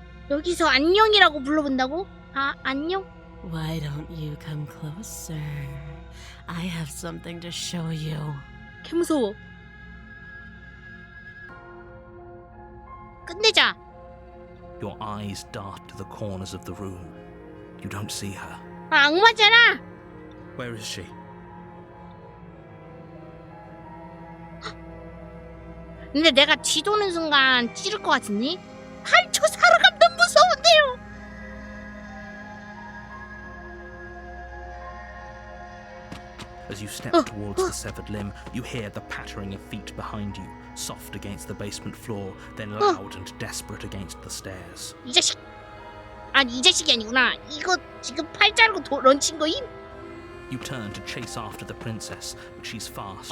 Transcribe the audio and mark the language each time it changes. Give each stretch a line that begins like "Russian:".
Korean: 여기서 안녕이라고 불러본다고? 아, 안녕?
English: Why don't you come closer? I have something to show you.
Korean: 개 무서워. 끝내자.
English: Your eyes dart to the corners of the room. You don't see her.
Korean: 아, 악마잖아.
English: Where is she?
Korean: 근데 내가 뒤도는 순간 찌를 것 같은데? 한초 살아가면 너무 무서운데요.
English: As you step towards the severed limb, you hear the pattering of feet behind you, soft against the basement floor, then loud and desperate against the stairs.
Korean: 이 자식. 아니, 이 자식이 아니구나. 이거 지금 팔 자르고 런친 거임?
English: You turn to chase after the princess, but she's fast.